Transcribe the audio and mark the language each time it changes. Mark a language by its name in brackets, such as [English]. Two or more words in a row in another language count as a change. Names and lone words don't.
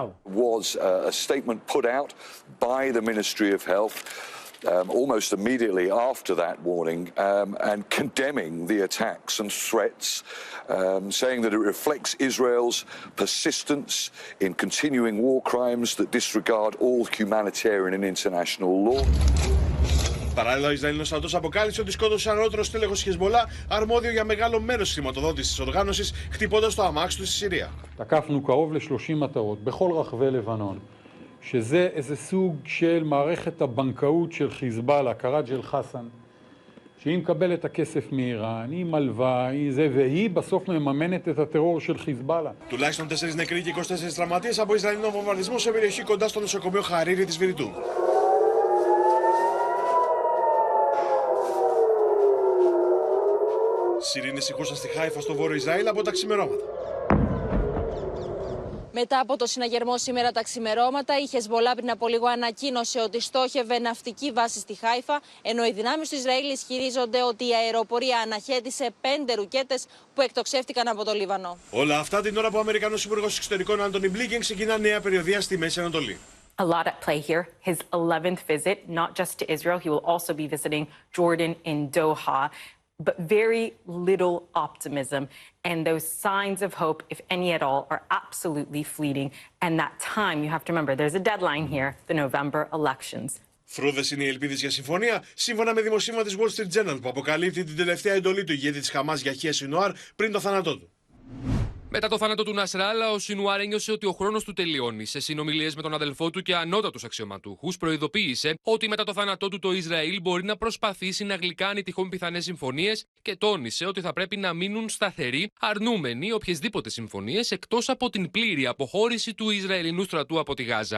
[English] Was a statement put out by the Ministry of Health almost immediately after that warning and condemning the attacks and threats, saying that it reflects Israel's persistence in continuing war crimes that disregard all humanitarian and international law. [Greek] Παράλληλα, ο Ισραηλινός στρατός αποκάλυψε ότι σκότωσε ανώτερο τέλεχος Χεζμπολά, αρμόδιο για μεγάλο μέρος της χρηματοδότησης της οργάνωσης, χτυπώντας το αμάξι του στη Συρία. [Hebrew] תקפנו קרוב ל-30 מטרות בכל רחבי לבנון, שזה איזה סוג של מערכת הבנקאות של חיזבאללה, קראג' אל-חסן, שהיא מקבלת את הכסף מאיראן, היא מלווה, והיא בסוף מממנת את הטרור של חיזבאללה. [Greek] Τουλάχιστον 4 νεκροί και 24 τραυματίες από Ισραηλινό βομβαρδισμό σε περιοχή κοντά στο νοσοκομείο Χαρίρι της Βηρητού. Σιρήνες ηχούσαν στη Χάιφα στο βόρειο Ισραήλ από τα ξημερώματα. Μετά από το συναγερμό σήμερα τα ξημερώματα, η Χεζμπολά πριν από λίγο ανακοίνωσε ότι στόχευε ναυτική βάση στη Χάιφα, ενώ οι δυνάμεις του Ισραήλ ισχυρίζονται ότι η αεροπορία αναχέτησε 5 ρουκέτες που εκτοξεύτηκαν από το Λίβανο. Όλα αυτά την ώρα που ο Αμερικανός Υπουργός Εξωτερικών Άντονι Μπλίνκεν ξεκινά νέα περιοδεία στη Μέση Ανατολή. [English] A lot at play here. His 11th visit, not just to Israel, he will also be visiting Jordan in Doha. But very little optimism, and those signs of hope, if any at all, are absolutely fleeting. And that time, you have to remember, there's a deadline here, the November elections. [Greek] Φρούδες είναι οι ελπίδες για συμφωνία, σύμφωνα με δημοσίευμα της Wall Street Journal που αποκαλύπτει την τελευταία εντολή του ηγέτη της Χαμάς για Σινουάρ πριν το θάνατό του. Μετά το θάνατο του Νασράλα, ο Σινουάρ ένιωσε ότι ο χρόνος του τελειώνει. Σε συνομιλίες με τον αδελφό του και ανώτατους αξιωματούχους, προειδοποίησε ότι μετά το θάνατό του το Ισραήλ μπορεί να προσπαθήσει να γλυκάνει τυχόν πιθανές συμφωνίες και τόνισε ότι θα πρέπει να μείνουν σταθεροί, αρνούμενοι οποιασδήποτε συμφωνίες εκτός από την πλήρη αποχώρηση του Ισραηλινού στρατού από τη Γάζα.